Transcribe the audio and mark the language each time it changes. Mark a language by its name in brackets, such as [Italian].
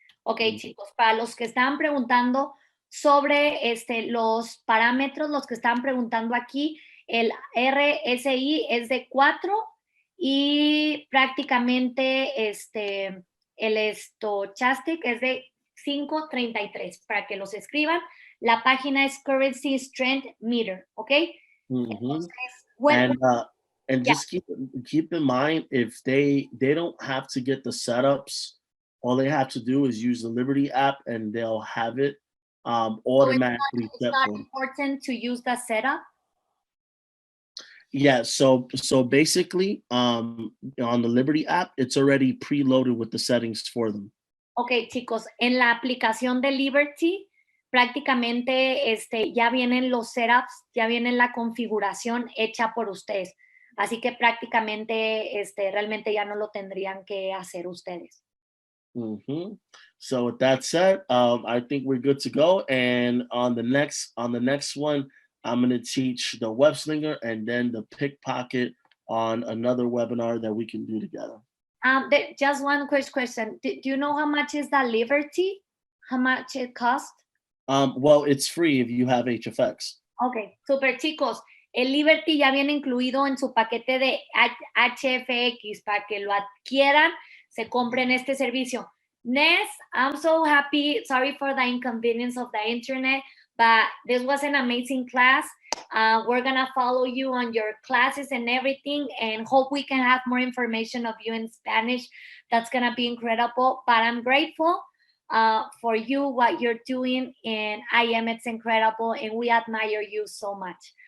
[Spanish] Okay, chicos, para los que estaban preguntando sobre los parámetros, los que estaban preguntando aquí, el RSI es de 4 y prácticamente el stochastic es de 5.33, para que los escriban. La página es Currency Strength Meter, ¿ok? Mm-hmm. Entonces, bueno, [English] and just keep in mind, if they don't have to get the setups, all they have to do is use the Liberty app and they'll have it automatically set for them. It's not important to use the setup? Yeah, so basically on the Liberty app, it's already preloaded with the settings for them. [Spanish] Ok, chicos, en la aplicación de Liberty, prácticamente ya vienen los setups, ya viene la configuración hecha por ustedes. Así que prácticamente realmente ya no lo tendrían que hacer ustedes. Mm-hmm. [English] So with that said, I think we're good to go. And on the next one, I'm going to teach the web slinger and then the pickpocket on another webinar that we can do together. Just one quick question. Do you know how much is the Liberty? How much it costs? Well, it's free if you have HFX. [Spanish] Ok, super chicos. El Liberty ya viene incluido en su paquete de HFX para que lo adquieran, se compren este servicio. [English] Ness, I'm so happy. Sorry for the inconvenience of the internet, but this was an amazing class. We're gonna follow you on your classes and everything, and hope we can have more information of you in Spanish. That's gonna be incredible. But I'm grateful for you, what you're doing, and it's incredible, and we admire you so much.